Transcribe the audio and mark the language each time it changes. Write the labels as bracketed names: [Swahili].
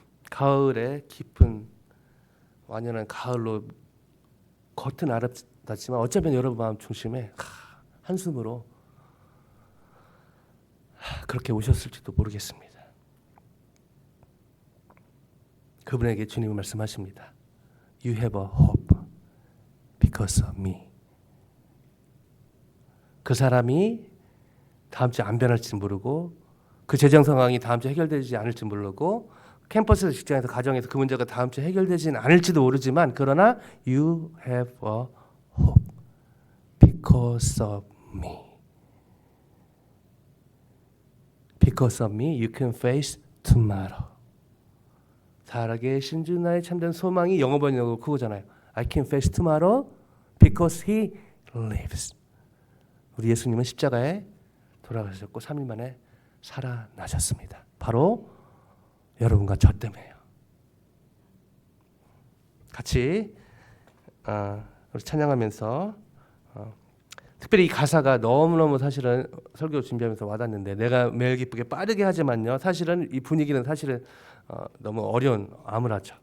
[Korean] 가을에 깊은 완연한 가을로 겉은 아름답지만 어쩌면 여러분 마음 중심에 한숨으로 그렇게 오셨을지도 모르겠습니다. 그분에게 주님은 말씀하십니다. [English] You have a hope because of me. [Korean] 그 사람이 다음 주에 안 변할지 모르고, 그 재정 상황이 다음 주에 해결되지 않을지 모르고, 캠퍼스에서, 직장에서, 가정에서 그 문제가 다음 주에 해결되지는 않을지도 모르지만, 그러나 [English] You have a hope because of me. Because of me, you can face tomorrow. [Korean] 살아계신 주 나의 참된 소망이 영어 번역으로 그거잖아요. [English] I can face tomorrow because he lives. [Korean] 우리 예수님은 십자가에 돌아가셨고 3일 만에 살아나셨습니다. 바로 여러분과 저 때문에요. 같이 우리 찬양하면서 특별히 이 가사가 너무너무 사실은 설교 준비하면서 와닿는데, 내가 매일 기쁘게 빠르게 하지만요, 사실은 이 분위기는 사실은 너무 어려운, 암울하죠.